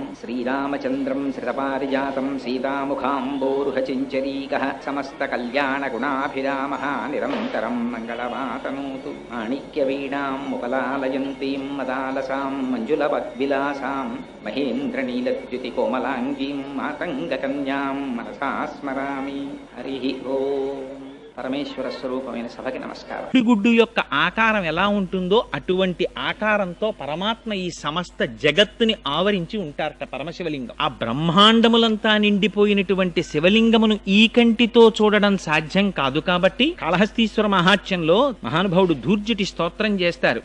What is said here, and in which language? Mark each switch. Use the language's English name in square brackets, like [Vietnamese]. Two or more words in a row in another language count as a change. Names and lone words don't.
[Sanskrit] श्रीरामचन्द्रं श्रितपारिजातं सीतामुखाम्बोरुहचिञ्चरीकः समस्तकल्याणगुणाभिरामः निरन्तरं मङ्गलमातनोतु। माणिक्यवीणाम् उपलालयन्तीं मदालसां मञ्जुलवद्विलासां महेन्द्रनीलद्युतिकोमलाङ्गीं मातङ्गकन्यां मनसा स्मरामि। हरिः ओम्। [Telugu] పరమేశ్వర స్వరూపమైన సభకి నమస్కారం. గుడ్డు యొక్క ఆకారం ఎలా ఉంటుందో అటువంటి ఆకారంతో పరమాత్మ ఈ సమస్త జగత్తుని ఆవరించి ఉంటారట పరమశివలింగం. ఆ బ్రహ్మాండములంతా నిండిపోయినటువంటి శివలింగమును ఈ కంటితో చూడడం సాధ్యం కాదు కాబట్టి కాళహస్తీశ్వర మహాత్మ్యంలో మహానుభావుడు ధూర్జటి స్తోత్రం చేస్తారు.